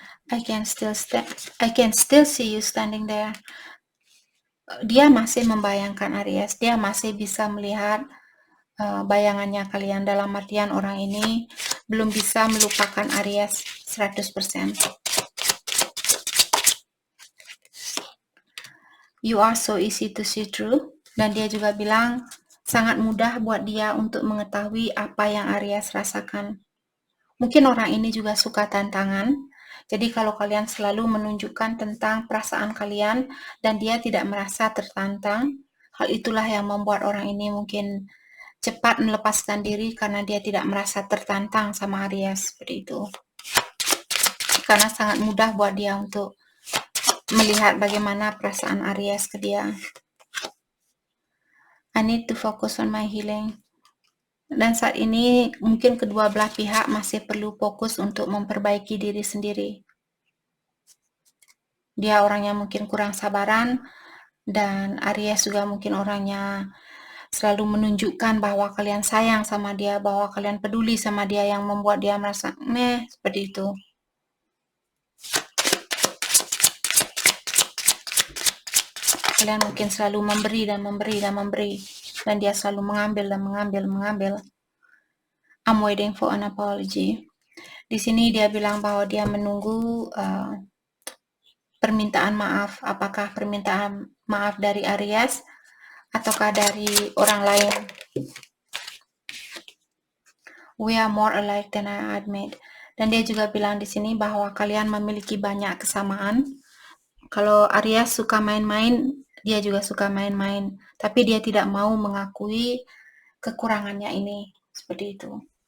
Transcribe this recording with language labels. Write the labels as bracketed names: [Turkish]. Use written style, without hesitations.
[English] I can still see you standing there. [Indonesian] Dia masih membayangkan Aries, dia masih bisa melihat bayangannya kalian, dalam artian orang ini belum bisa melupakan Aries 100%. [English] You are so easy to see through. [Indonesian] Dan dia juga bilang sangat mudah buat dia untuk mengetahui apa yang Aries rasakan. Mungkin orang ini juga suka tantangan, Jadi kalau kalian selalu menunjukkan tentang perasaan kalian dan dia tidak merasa tertantang, hal itulah yang membuat orang ini mungkin cepat melepaskan diri karena dia tidak merasa tertantang sama Aries, seperti itu. Karena sangat mudah buat dia untuk melihat bagaimana perasaan Aries ke dia. [English] I need to focus on my healing. [Indonesian] Dan saat ini mungkin kedua belah pihak masih perlu fokus untuk memperbaiki diri sendiri. Dia orangnya mungkin kurang sabaran, dan Aries juga mungkin orangnya selalu menunjukkan bahwa kalian sayang sama dia, bahwa kalian peduli sama dia, yang membuat dia merasa meh, seperti itu. Kalian mungkin selalu memberi dan memberi dan memberi, dan dia selalu mengambil dan mengambil. [English] I'm waiting for an apology. [Indonesian] Di sini dia bilang bahwa dia menunggu permintaan maaf. Apakah permintaan maaf dari Aries ataukah dari orang lain? [English] We are more alike than I admit. [Indonesian] Dan dia juga bilang di sini bahwa kalian memiliki banyak kesamaan. Kalau Aries suka main-main, dia juga suka main-main, tapi dia tidak mau mengakui kekurangannya ini, seperti itu.